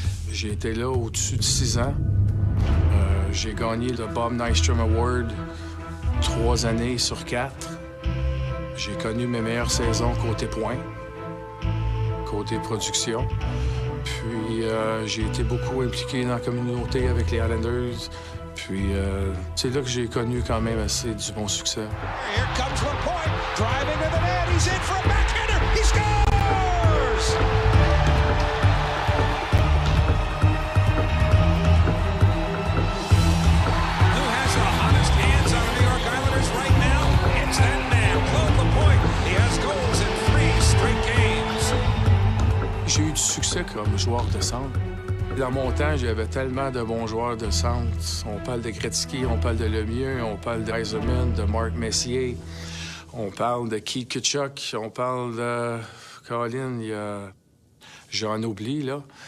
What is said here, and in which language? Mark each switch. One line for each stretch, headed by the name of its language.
French: J'ai été là au-dessus de 6 ans. J'ai gagné le Bob Nystrom Award 3 années sur 4. J'ai connu mes meilleures saisons côté points, côté production. Puis j'ai été beaucoup impliqué dans la communauté avec les Islanders. Puis c'est là que j'ai connu quand même assez du bon succès.
English: Here comes Lapointe, driving to the net. He's in for a backhander. He scores! Who has the hottest hands on the New York Islanders right now? It's that man, Claude Lapointe. He has goals in 3 straight games.
French: J'ai eu du succès comme joueur de centre. Dans mon temps, j'avais tellement de bons joueurs de centre. On parle de Gretzky, on parle de Lemieux, on parle de Yzerman, de Mark Messier, on parle de Keith Tkachuk, on parle de Colin, j'en oublie, là.